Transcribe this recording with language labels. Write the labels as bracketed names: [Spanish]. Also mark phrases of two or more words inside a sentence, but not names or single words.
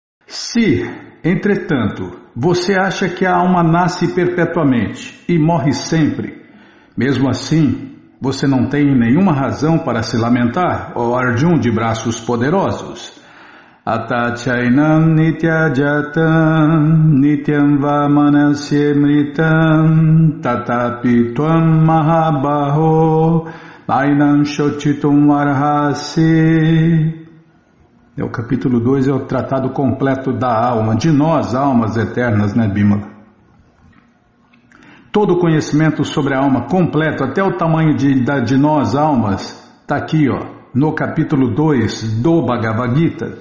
[Portuguese] Se, entretanto, você acha que a alma nasce perpetuamente e morre sempre, mesmo assim, você não tem nenhuma razão para se lamentar, ó Arjuna de braços poderosos. [Sanskrit] Atachainam nityajatam nityam va manasyemritam tatapi tvam mahabaho ainam shochitum arhasi. [Portuguese] O capítulo 2 é o tratado completo da alma, de nós, almas eternas, né, Bimala? Todo o conhecimento sobre a alma completo, até o tamanho de nós, almas, está aqui, ó, no capítulo 2 do Bhagavad Gita.